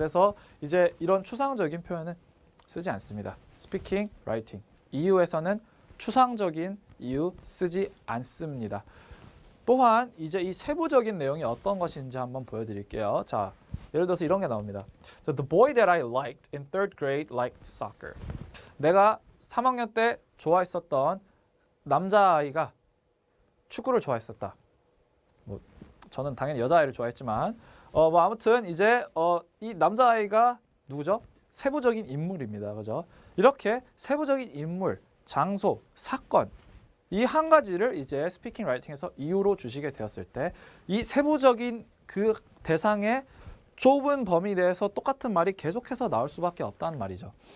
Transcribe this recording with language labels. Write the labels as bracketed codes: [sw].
[ko] 그래서 이제 이런 추상적인 표현은 쓰지 않습니다. [en] speaking, writing. [ko] 이유에서는 추상적인 이유 쓰지 않습니다. 또한 이제 이 세부적인 내용이 어떤 것인지 한번 보여드릴게요. 자, 예를 들어서 이런 게 나옵니다. [en] So, the boy that I liked in third grade liked soccer. [ko] 내가 3학년 때 좋아했었던 남자아이가 축구를 좋아했었다. 뭐 저는 당연히 여자아이를 좋아했지만 뭐 아무튼 이제 이 남자아이가 누구죠? 세부적인 인물입니다. 그죠? 이렇게 세부적인 인물, 장소, 사건 이 한 가지를 이제 스피킹 라이팅에서 이유로 주시게 되었을 때 이 세부적인 그 대상의 좁은 범위 내에서 똑같은 말이 계속해서 나올 수밖에 없다는 말이죠.